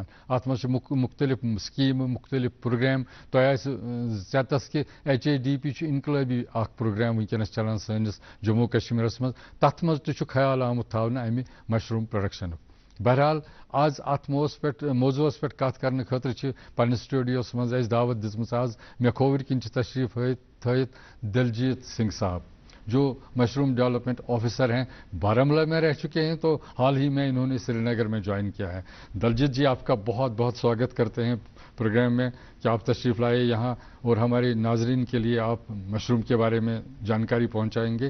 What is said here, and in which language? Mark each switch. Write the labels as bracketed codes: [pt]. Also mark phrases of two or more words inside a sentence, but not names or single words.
[ks] अत मज मुख्तलिफ स्कीम मुख्तलिफ प्रोग्राम तो चतस कि HADP इनकलाबी प्रोग्राम वनकस चलान सैनिस जम्मू कश्मीरस मज तथ मज ख्याल आमुत थावना अमि [en] mushroom production. [ks] बहरहाल आज अत मौजूस पे कत करने खतर पन्नस स्टूडियोस मज दावत दिजमस। आज मे खोवर किन तशरीफ थत दिलजीत सिंह साहब [hi] जो [en] mushroom development officer [hi] हैं, बारामूला में रह चुके हैं, तो हाल ही में इन्होंने श्रीनगर में ज्वाइन किया है। दलजीत जी आपका बहुत बहुत स्वागत करते हैं प्रोग्राम में कि आप तशरीफ़ लाए यहाँ और हमारे नाजरीन के लिए आप मशरूम के बारे में जानकारी पहुँचाएँगे।